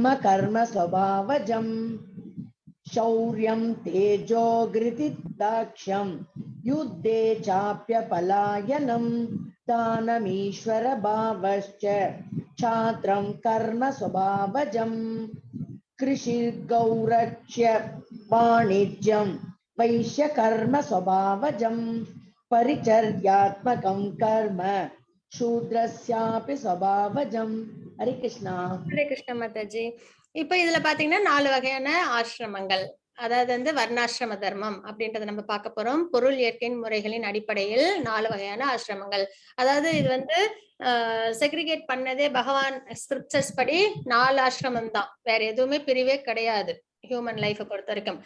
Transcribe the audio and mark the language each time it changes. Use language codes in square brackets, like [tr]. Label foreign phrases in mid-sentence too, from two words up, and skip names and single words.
[sa] कर्म स्वभावजम् शौर्यं तेजो धृतिदाक्ष्यं युद्धे चाप्यपलायनं दानमीश्वर भावश्च छात्रं कर्म स्वभावजम् कृषिर्गौरक्ष्य वाणिज्यं वैश्य कर्म स्वभावजम् परिचर्यात्मकं कर्म शूद्रस्यापि स्वभावजम्। हरे कृष्णा। [ta] ஹரே கிருஷ்ண மாதாஜி. இப்ப இதுல பாத்தீங்கன்னா 4 வகையான ஆசிரமங்கள், அதாவது வந்து வர்ணாசிரம தர்மம் அப்படின்றத நம்ம பார்க்க போறோம். பொருள் இயற்கையின் முறைகளின் அடிப்படையில் 4 வகையான ஆசிரமங்கள். அதாவது இது வந்து செக்ரிகேட் பண்ணதே பகவான் ஸ்கிரிப்சர்ஸ் படி 4 ஆசிரமம் தான், வேற எதுவுமே பிரிவே கிடையாது [en] human life [ta] பொறுத்த வரைக்கும்.